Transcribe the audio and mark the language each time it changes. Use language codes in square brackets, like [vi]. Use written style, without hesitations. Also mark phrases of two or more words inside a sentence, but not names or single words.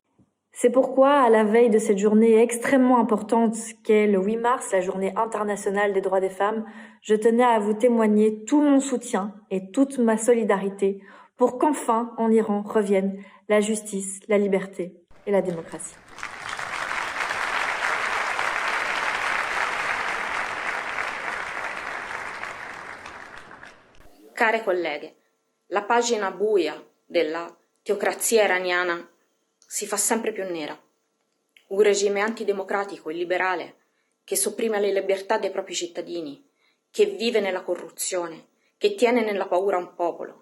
[fr] C'est pourquoi, à la veille de cette journée extrêmement importante qu'est le 8 mars, la journée internationale des droits des femmes, je tenais à vous témoigner tout mon soutien et toute ma solidarité pour qu'enfin, en Iran, reviennent la justice, la liberté et la démocratie. [it] Care colleghe, la pagina buia della teocrazia iraniana si fa sempre più nera. Un regime antidemocratico e liberale che sopprime le libertà dei propri cittadini, che vive nella corruzione, che tiene nella paura un popolo.